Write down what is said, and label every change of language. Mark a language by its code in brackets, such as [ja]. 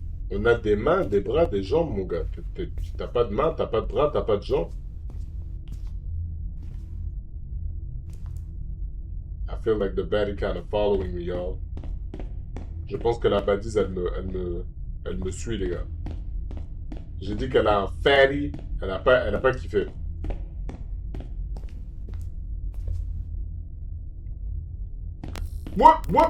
[fr] On a des mains, des bras, des jambes, mon gars. T'as pas de main, t'as pas de bras, t'as pas de jambes. [en] I feel like the baddie kind of following me, y'all. [fr] Je pense que la badise, elle me suit, les gars. J'ai dit qu'elle a un fatty, elle a pas kiffé. [en] What?